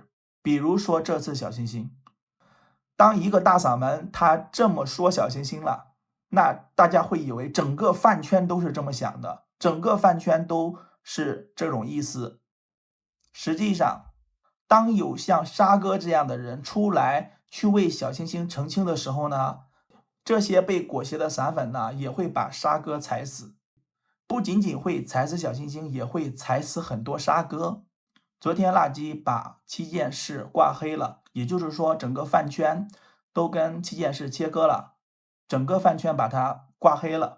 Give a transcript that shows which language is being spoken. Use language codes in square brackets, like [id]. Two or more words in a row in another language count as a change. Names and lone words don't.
[zh] 比如說這次小星星，當一個大嗓門他這麼說小星星了，那大家會以為整個飯圈都是這麼想的，整個飯圈都是這種意思。實際上，當有像沙哥這樣的人出來去為小星星澄清的時候呢，這些被裹挾的散粉呢，也會把沙哥踩死。不僅僅會踩死小星星，也會踩死很多沙哥。昨天辣雞把七件事掛黑了，也就是說整個飯圈都跟七件事切割了，整個飯圈把它掛黑了。